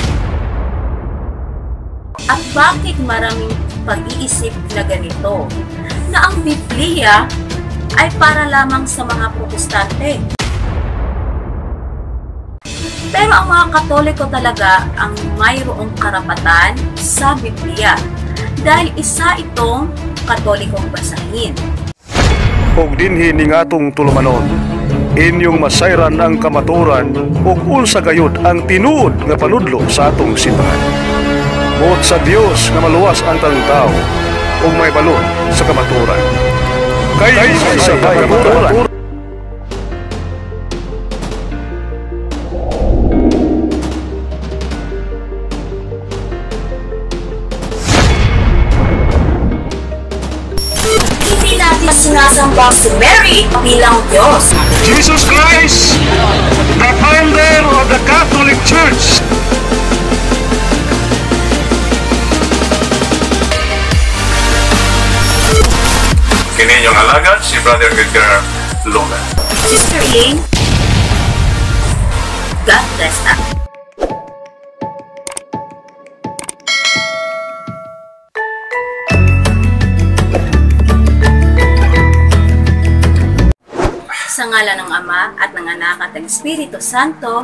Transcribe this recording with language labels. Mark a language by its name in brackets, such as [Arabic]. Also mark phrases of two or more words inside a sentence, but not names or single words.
[Filipino] At bakit maraming pag-iisip na ganito, na ang Biblia ay para lamang sa mga Protestante? Pero ang mga Katoliko talaga ang mayroong karapatan sa Biblia dahil isa itong Katolikong basahin. [Cebuano] Ug dinhi ning atong tulumanon, inyong masayran ang kamaturan ug unsa gayud ang tinuod nga panudlo sa atong simbahan. Buot sa Dios nga maluwas ang tawo ug may balon sa kamaturan. Kay sa kamaturan. [Filipino] Sinasamba si Mary bilang Diyos. [English] Jesus Christ, the founder of the Catholic Church. [Cebuano] Kini inyong alagad, si Brother Edgar Luna. [English] Sister Elaine, God bless us. [Filipino] Sa ngalan ng Ama at ng Anak at ng Espiritu Santo.